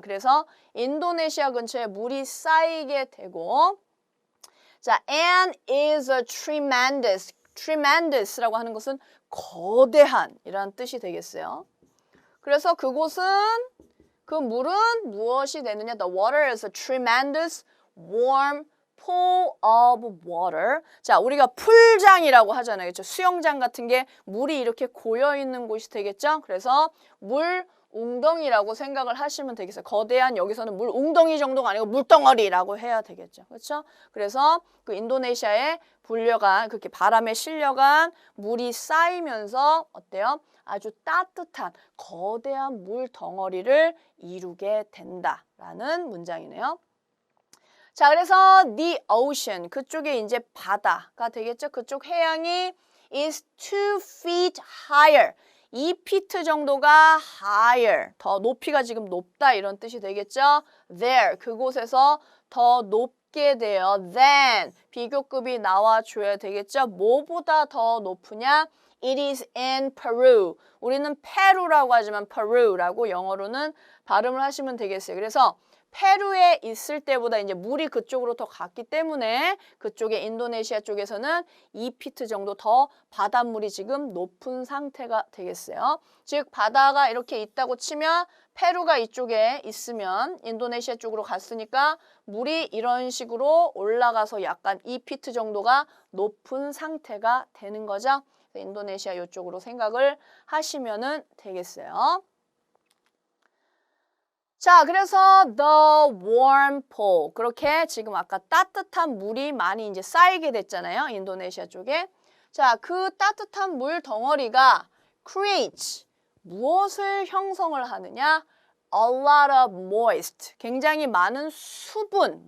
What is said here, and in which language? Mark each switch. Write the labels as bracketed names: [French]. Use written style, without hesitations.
[Korean] 그래서 인도네시아 근처에 물이 쌓이게 되고 자, [English] and is a tremendous. [Korean] tremendous라고 하는 것은 거대한 이라는 뜻이 되겠어요. 그래서 그곳은 그 물은 무엇이 되느냐? [English] The water is a tremendous warm pool of water. [Korean] 자, 우리가 풀장이라고 하잖아요. 그렇죠? 수영장 같은 게 물이 이렇게 고여 있는 곳이 되겠죠? 그래서 물 웅덩이라고 생각을 하시면 되겠어요. 거대한 여기서는 물 웅덩이 정도가 아니고 물덩어리라고 해야 되겠죠. 그렇죠? 그래서 그 인도네시아에 불려간 그렇게 바람에 실려간 물이 쌓이면서 어때요? 아주 따뜻한 거대한 물 덩어리를 이루게 된다라는 문장이네요. 자, 그래서 [English] the ocean [Korean] 그쪽에 이제 바다가 되겠죠. 그쪽 해양이 [English] is 2 feet higher. [Korean] 2피트 정도가 higher, 더 높이가 지금 높다 이런 뜻이 되겠죠. there, 그곳에서 더 높게 돼요. than, 비교급이 나와줘야 되겠죠. 뭐보다 더 높으냐? [English] It is in Peru. [Korean] 우리는 페루라고 하지만 Peru라고 영어로는 발음을 하시면 되겠어요. 그래서 페루에 있을 때보다 이제 물이 그쪽으로 더 갔기 때문에 그쪽에 인도네시아 쪽에서는 2피트 정도 더 바닷물이 지금 높은 상태가 되겠어요. 즉 바다가 이렇게 있다고 치면 페루가 이쪽에 있으면 인도네시아 쪽으로 갔으니까 물이 이런 식으로 올라가서 약간 2피트 정도가 높은 상태가 되는 거죠. 인도네시아 이쪽으로 생각을 하시면 되겠어요. [English] 자, 그래서 the warm pool. [Korean] 그렇게 지금 아까 따뜻한 물이 많이 이제 쌓이게 됐잖아요. 인도네시아 쪽에. 자, 그 따뜻한 물 덩어리가 [English] creates [Korean] 무엇을 형성을 하느냐? [English] A lot of moist. [Korean] 굉장히 많은 수분.